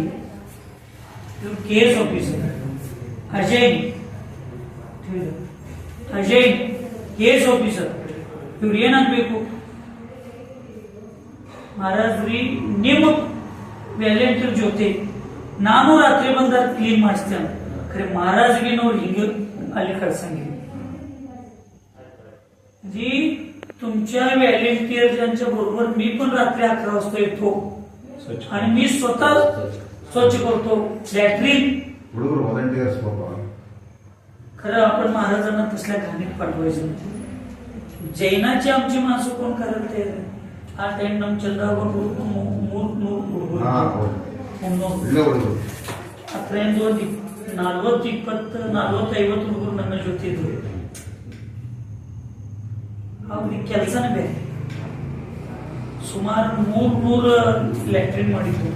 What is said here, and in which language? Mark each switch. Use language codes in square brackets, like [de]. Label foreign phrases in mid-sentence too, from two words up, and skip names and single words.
[kn] ಇವ್ರು KS ಆಫೀಸರ್ ಅಜಯ್ KS ಆಫೀಸರ್, ಇವ್ರು ಏನಾಗಬೇಕು ಮಹಾರಾಜ್ರಿ, ನಿಮ್ಮ ವ್ಯಾಲೆಂಟಿಯರ್ ಜೊತೆ ನಾನು ರಾತ್ರಿ ಬಂದಾಗ ಕ್ಲೀನ್ ಮಾಡಿಸ್ತೇನೆ. ಖರೆ ಮಹಾರಾಜಗಿ ನೋಡ ಹಿಂಗ ಅಲ್ಲಿ ಕಳ್ಸಂಗಿಲ್ಲ जी. [mr] तुमच्या व्हॉलेंटियर्सच्या बरोबर मी पण रात्री 11 वाजता येतो आणि मी स्वतः स्वच्छ करतो लॅट्रिन. खरं आपण महाराजांना तसल्या घाणीत पाठवायचं. जैनाची आमची माणसं कोण करत ते [kn] ಆ ಟೈಮ್ ನಮ್ಮ ಚಂದ್ರಬಾಬು 300 ಅದರಿಂದ ಒಂದು 40-50 ಹುಡುಗರು ನನ್ನ ಜೊತೆ ಇದ್ರು. ಅವ್ರಿಗೆ ಕೆಲಸನೇ ಬೇರೆ. ಸುಮಾರು 300 ಲ್ಯಾಟ್ರಿನ್ ಮಾಡಿದ್ರು.